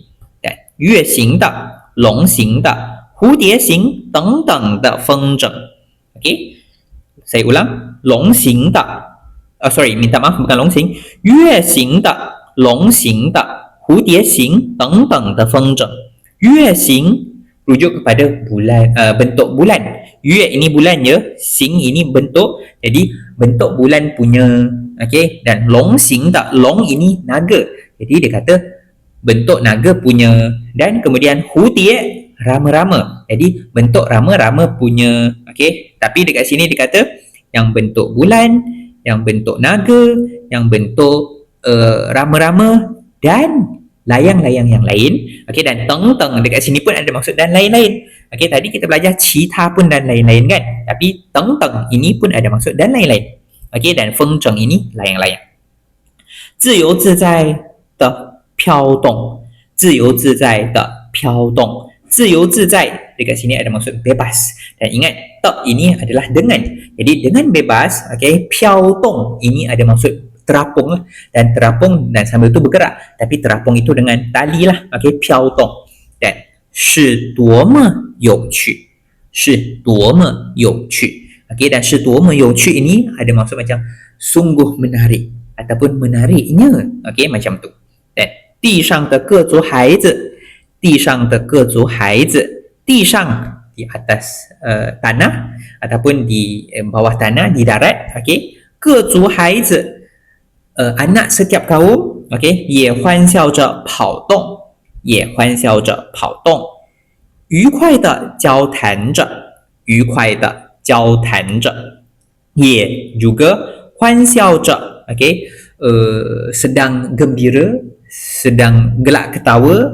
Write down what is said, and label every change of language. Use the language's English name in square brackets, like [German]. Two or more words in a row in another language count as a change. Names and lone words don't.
[Chinese] Dan 月形的、龙形的、蝴蝶形等等的风筝。 [Malay] Okey, saya ulang, [Chinese] 龙形的 [Malay] minta maaf, bukan [Chinese] 龙形，月形的、龙形的、蝴蝶形等等的风筝。 [Malay] 月形 rujuk kepada bulan, bentuk bulan. Yue ini bulan je, xing ini bentuk. Jadi bentuk bulan punya. Okey, dan [Chinese] 龙形 [Malay] tak, long ini naga. Jadi dia kata bentuk naga punya. Dan kemudian hudie, rama-rama. Jadi bentuk rama-rama punya. Okey, tapi dekat sini dia kata yang bentuk bulan, yang bentuk naga, yang bentuk rama-rama dan layang-layang yang lain. Okey, dan teng-teng dekat sini pun ada maksud dan lain-lain. Okey, tadi kita belajar cita pun dan lain-lain kan. Tapi teng-teng ini pun ada maksud dan lain-lain. Okey, dan fengzheng ini layang-layang. [Chinese] 自由自在的飘动，自由自在的飘动，自由自在 [Malay] dekat sini ada maksud bebas. Dan ingat, tak ini adalah dengan. Jadi dengan bebas, okey, 飘动 ini ada maksud terapung lah, dan terapung dan sambil tu bergerak, tapi terapung itu dengan tali lah. Okey, 飘动 dan [Chinese] 是多么有趣，是多么有趣。 [Malay] Okey, dan [Chinese] 是多么有趣 [Malay] ini ada maksud macam sungguh menarik ataupun menariknya. Okey, macam tu. Dan [Chinese] 地上的各族孩子，地上的各族孩子，地上 [Malay] di atas tanah ataupun di bawah tanah, di darat. Okey, [Chinese] 各族孩子 [Malay] anak setiap kaum, okey, [Chinese] 也欢笑着跑动，也欢笑着跑动，愉快的交谈着，愉快的交谈着，也 juga 欢笑着，okey, [Malay] sedang gembira, sedang gelak ketawa.